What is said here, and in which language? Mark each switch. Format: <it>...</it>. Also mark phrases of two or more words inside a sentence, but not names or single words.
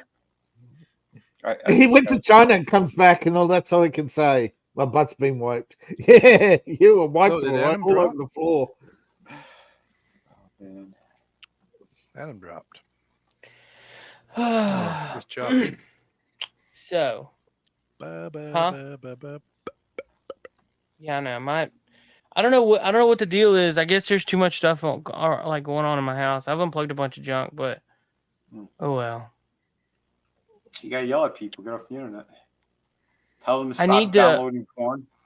<en>He went to China and comes back, and all that's all he can say. My butt's been wiped. Yeah, you were wiped Oh, did all Adam over drop? the floor. Adam dropped. Oh, good job. So, Ba, ba, huh? ba, ba, ba. Yeah, I know. I don't know what the deal is. I guess there's too much stuff like going on in my house. I've unplugged a bunch of junk, but oh well. You gotta yell at people. Get off the internet. Tell them to I stop need to- downloading porn.</en>